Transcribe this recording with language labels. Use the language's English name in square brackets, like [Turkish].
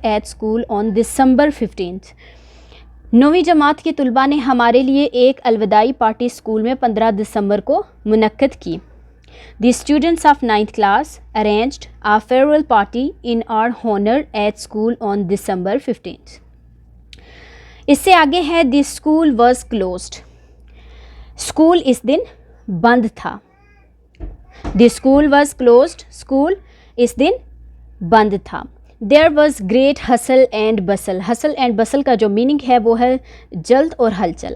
[English] at school on December 15th، [Urdu] 9ویں جماعت کے طلباء نے ہمارے لیے ایک الوداعی پارٹی اسکول میں 15 دسمبر کو منعقد کی. [English] The students of 9th class arranged a farewell party in our honor at school on December 15th. [Urdu] اس سے آگے ہے [English] the school was closed, [Urdu] school اس دن بند تھا. [English] the school was closed, [Urdu] school اس دن بند تھا. [English] there was great hustle and bustle, [Urdu] hassle and بسل کا جو meaning ہے وہ ہے جلد اور ہلچل.